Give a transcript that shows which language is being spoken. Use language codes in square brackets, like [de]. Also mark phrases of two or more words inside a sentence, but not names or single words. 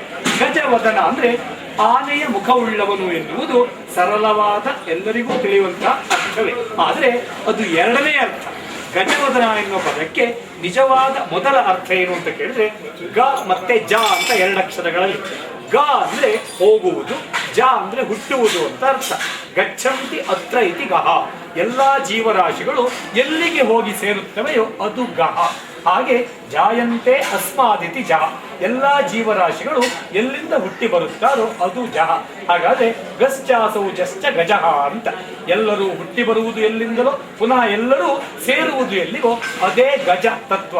[kn] ಗಜವದನ ಅಂದ್ರೆ ಆನೆಯ ಮುಖವುಳ್ಳವನು ಎನ್ನುವುದು ಸರಳವಾದ ಎಲ್ಲರಿಗೂ ತಿಳಿಯುವಂತಹ ಅರ್ಥವೇ. ಆದರೆ ಅದು ಎರಡನೇ ಅರ್ಥ. ಗಜವದನ ಎನ್ನುವ ಪದಕ್ಕೆ ನಿಜವಾದ ಮೊದಲ ಅರ್ಥ ಏನು ಅಂತ ಕೇಳಿದ್ರೆ ಗ ಮತ್ತೆ ಜ ಅಂತ ಎರಡಕ್ಷರಗಳಲ್ಲಿ. ಗ ಅಂದ್ರೆ ಹೋಗುವುದು, ಜ ಅಂದ್ರೆ ಹುಟ್ಟುವುದು ಅಂತ ಅರ್ಥ. [sa] ಗಚ್ಚಂತಿ ಅತ್ರ ಇತಿ ಗಹ. [kn] ಎಲ್ಲಾ ಜೀವರಾಶಿಗಳು ಎಲ್ಲಿಗೆ ಹೋಗಿ ಸೇರುತ್ತವೆಯೋ ಅದು ಗಹ. [sa] ಹಾಗೆ ಜಾಯಂತೆ ಅಸ್ಮಾದಿತಿ ಜಹ. [kn] ಎಲ್ಲಾ ಜೀವರಾಶಿಗಳು ಎಲ್ಲಿಂದ ಹುಟ್ಟಿ ಬರುತ್ತಾರೋ ಅದು ಜಹ. [sa] ಹಾಗಾದ್ರೆ ಗಶ್ಚಾಸೌ ಜಶ್ಚ ಗಜಃ ಅಂತ. [kn] ಎಲ್ಲರೂ ಹುಟ್ಟಿ ಬರುವುದು ಎಲ್ಲಿಂದಲೋ ಪುನಃ ಎಲ್ಲರೂ ಸೇರುವುದು ಎಲ್ಲಿಗೋ ಅದೇ ಗಜ ತತ್ವ.